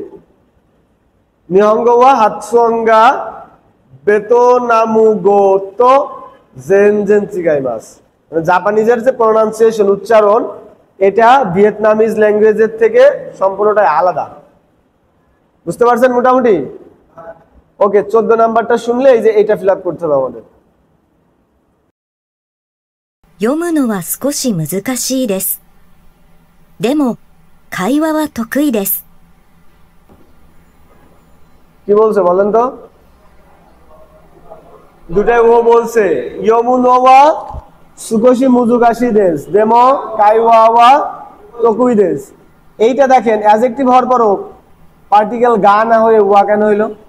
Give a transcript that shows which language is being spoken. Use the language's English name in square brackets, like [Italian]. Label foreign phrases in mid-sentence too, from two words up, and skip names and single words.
[Japanese] 日本語は発音がベトナム語と全然違います. [Bangla] মানে জাপানিজের যে প্রনাউন্সিয়েশন, উচ্চারণ, এটা ভিয়েতনামিজ ল্যাঙ্গুয়েজের থেকে সম্পূর্ণটাই আলাদা। বুঝতে পারছেন মোটামুটি? ওকে, 14 নাম্বারটা শুনলে এই যে এটা [English] fill up [Bangla] করতে হবে আমাদের। [Japanese] 読むのは少し難しいです。でも会話は得意です。 [Bangla] কি বলছে বলেন তো? দুটাই ও বলছে। [Japanese] 読むのは少し難しいです、でも会話は得意です. [Bangla] এইটা দেখেন, অ্যাডজেক্টিভ হওয়ার পরও পার্টিকেল গা না হয়ে ওয়া কেন হইল?